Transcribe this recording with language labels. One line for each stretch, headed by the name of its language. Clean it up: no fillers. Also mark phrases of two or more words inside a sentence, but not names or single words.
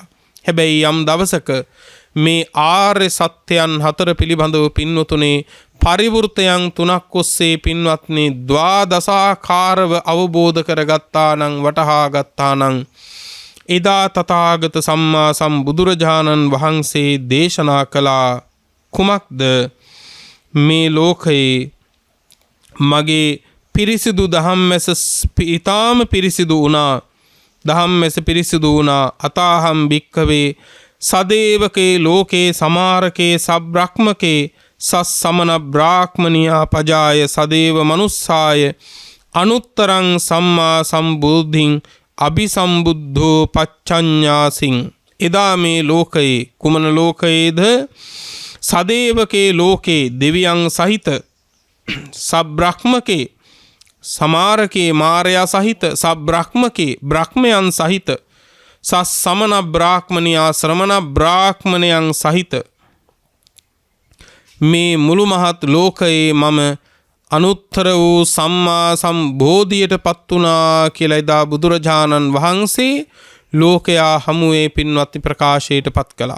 Sinhala: හැබැයි යම් දවසක මේ ආර්ය සත්‍යයන් 4 පිළිබඳව පින්වතුනේ පරිවෘතයන් 3ක් ඔස්සේ පින්වත්නි ද්වාදසාකාරව අවබෝධ කරගත්තා නම්, වටහා ගත්තා නම් එදා තථාගත සම්මා සම්බුදුරජාණන් වහන්සේ දේශනා කළා කුමක්ද? මේ ලෝකයේ මගේ පිරිසිදු ධම්මැස ඊටාම පිරිසිදු වුණා. ධම්මැස පිරිසිදු වුණා.
Pali: අතාහම් භික්ඛවේ සදේවකේ ලෝකේ සමාරකේ සබ්‍රක්මකේ සස්සමන බ්‍රාහ්මනියා පජාය සදේව මනුස්සාය අනුත්තරං සම්මා සම්බුද්ධින් අபிසම්බුද්ධෝ පච්චඤ්ඤාසින්.
Sinhala: එදා මේ ලෝකයේ කුමන ලෝකයේද?
Pali: සදේවකේ ලෝකේ
Sinhala: දෙවියන් සහිත,
Pali: සබ්‍රක්මකේ සමාරකේ
Sinhala: මාරයා සහිත, සබ්‍රක්මකේ බ්‍රහ්මයන් සහිත,
Pali: සස්සමන බ්‍රාහ්මනියා
Sinhala: ශ්‍රමණ බ්‍රාහ්මණයන් සහිත මේ මුළු මහත් ලෝකයේ මම අනුත්තර වූ සම්මා සම්බෝධියට පත් වුණා කියලා එදා බුදුරජාණන් වහන්සේ ලෝකයා හමුවේ පින්වත්නි ප්‍රකාශයට පත් කළා.